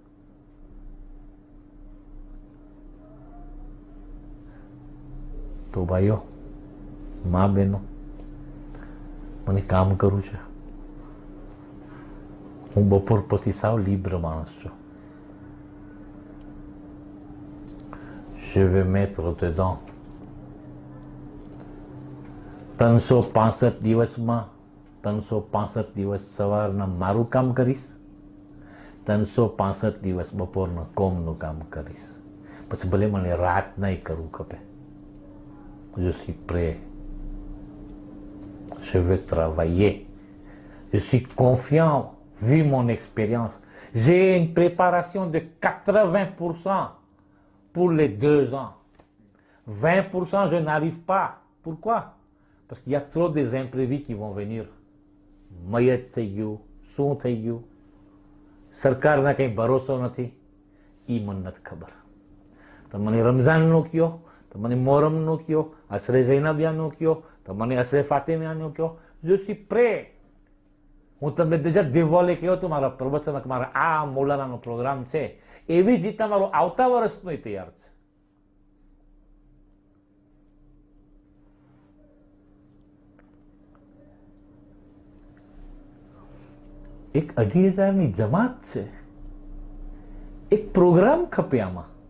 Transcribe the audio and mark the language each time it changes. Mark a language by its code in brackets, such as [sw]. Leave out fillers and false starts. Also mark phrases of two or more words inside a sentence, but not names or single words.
[gu] તો ભાઈઓ મા બહેનો, મને કામ કરવું છે. હું બપોર પછી સાવ લીબ્ર માણસ છું. [fr] Je vais mettre dedans [gu] 365 દિવસમાં 365 દિવસ સવારના મારું કામ કરીશ, 365 દિવસ બપોરના કોમનું કામ કરીશ. પછી ભલે મને રાત નહીં કરવું ખપે. [fr] Je suis prêt. Je vais travailler. Je suis confiant, vu mon expérience. J'ai une préparation de 80% pour les 2 ans. 20% je n'arrive pas. Pourquoi? Parce qu'il y a trop des imprévus qui vont venir. [gu] મયત થઈ ગયું, શું થઈ ગયું, સરકારના કંઈ ભરોસો નથી, એ મને નથી ખબર. તો મને રમઝાનનો કયો, તો મને મોહરમનો કયો, અસરે ઝૈનબિયાનો કયો, તો મને અસરે ફાતિમિયાનો કયો. [fr] Je suis prêt. [gu] હું તમને [fr] déjà dévoilé [gu] કહ્યો હતો મારા પ્રવચનમાં કે મારા આ મૌલાનાનો પ્રોગ્રામ છે, એવી જ રીતના મારો આવતા વર્ષનો તૈયાર છે. એક 2,500ની જમાત છે, એક પ્રોગ્રામ ખપે આમાં.